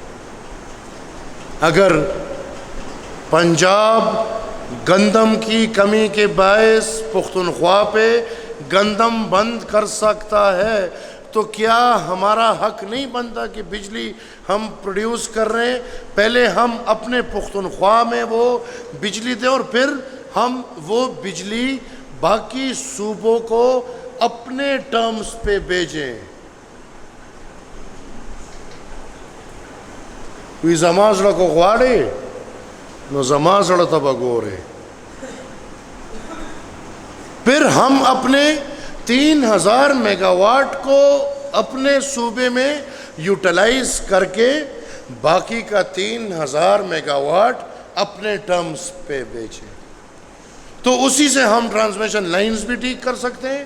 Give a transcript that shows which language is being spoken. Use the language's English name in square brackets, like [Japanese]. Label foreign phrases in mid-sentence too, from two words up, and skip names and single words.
[Urdu] اگر پنجاب گندم کی کمی کے باعث پختونخوا پہ گندم بند کر سکتا ہے تو کیا ہمارا حق نہیں بنتا کہ بجلی ہم پروڈیوس کر رہے ہیں پہلے ہم اپنے پختونخوا میں وہ بجلی دیں اور پھر ہم وہ بجلی باقی صوبوں کو اپنے ٹرمز پہ بھیجیں. [Pashto] کوئی زما زړه کو غواړي نو زما زړه ته به ګورې. [Urdu] پھر ہم اپنے 3000 میگا واٹ کو اپنے صوبے میں یوٹیلائز کر کے باقی کا 3000 میگا واٹ اپنے ٹرمز پہ بیچیں, تو اسی سے ہم [English] transmission lines [Urdu] بھی ٹھیک کر سکتے ہیں.